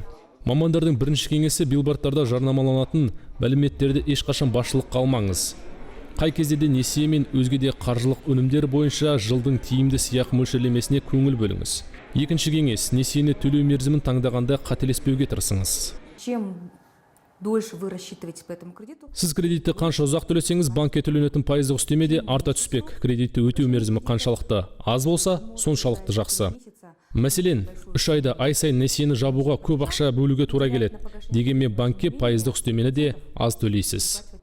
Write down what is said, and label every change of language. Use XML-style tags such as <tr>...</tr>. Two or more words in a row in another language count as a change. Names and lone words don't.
<kk>Мамандардың бірінші кеңесі билбордтарда жарнамаланатын мәліметтерді ешқашан басшылыққа алмаңыз. Қай кезде де несие мен өзге де қаржылық өнімдер бойынша жылдың тиімді сыйақы мөлшерлемесіне көңіл бөліңіз. Екінші кеңес, несиені төлеу мерзімін таңдағанда қателеспеуге тырысыңыз.</kk> <ru>Чем дольше вы рассчитываете по этому кредиту?</ru> <kk>Сіз кредитті қанша ұзақ төлесеңіз, банкке төленетін пайыздық үстеме де арта түспек. Кредитті өтеу мерзімі қаншалықты аз болса, соншалықты жақсы. Мәселен, 3 айда ай сайын несиені жабуға көп ақша бөлуге тура келеді. Дегенмен банкке пайыздық үстемені де аз төлейсіз.</kk>